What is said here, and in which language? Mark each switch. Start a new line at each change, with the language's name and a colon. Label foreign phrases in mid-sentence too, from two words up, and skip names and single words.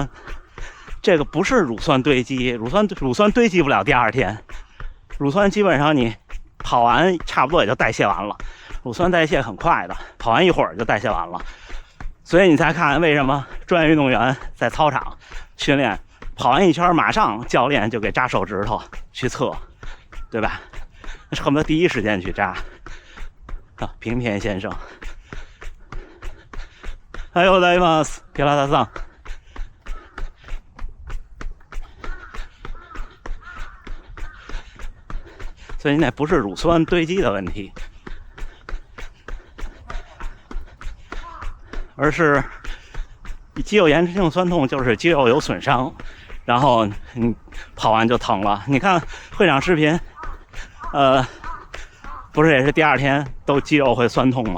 Chinese: 这个不是乳酸堆积，乳酸堆积不了第2天，乳酸基本上你跑完差不多也就代谢完了，乳酸代谢很快的，跑完一会儿就代谢完了。所以你才看为什么专业运动员在操场训练，跑完一圈马上教练就给扎手指头去测，对吧？恨不得第一时间去扎。啊，平田先生，
Japanese: おはようございます、平田さん。
Chinese: 所以那不是乳酸堆积的问题，而是肌肉延迟性酸痛，就是肌肉有损伤，然后你跑完就疼了。你看会长视频，不是也是第2天都肌肉会酸痛吗？